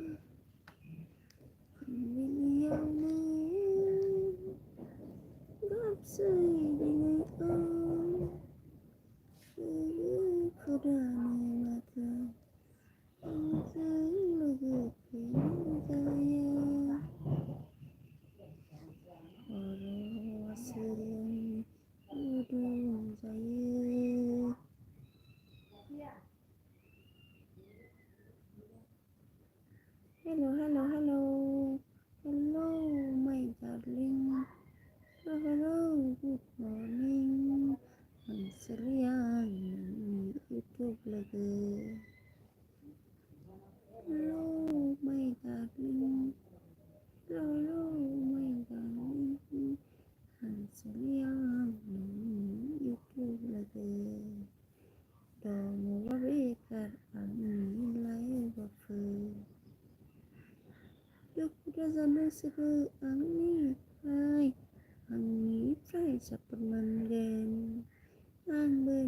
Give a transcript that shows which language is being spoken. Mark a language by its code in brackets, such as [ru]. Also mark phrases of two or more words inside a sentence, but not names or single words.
[brx] फुंबिलियावनो गाबसै दिनै लोगोफोरानो माथो आंजों लोगोफोरानो जाया खर' सोलेरनि गुदुं जायो [en] hello my darling hello good morning [brx] आं सोलियां नोंनि इउटुब लोगो [en] hello my darling hello my darling [brx] आं सोलियां नोंनि इउटुब लोगो दङबा बेखार आंनि लाइफआवफोर दुखु दाजानो सोहो आंनिफ्राय सापर्ट मोनगोन आंबो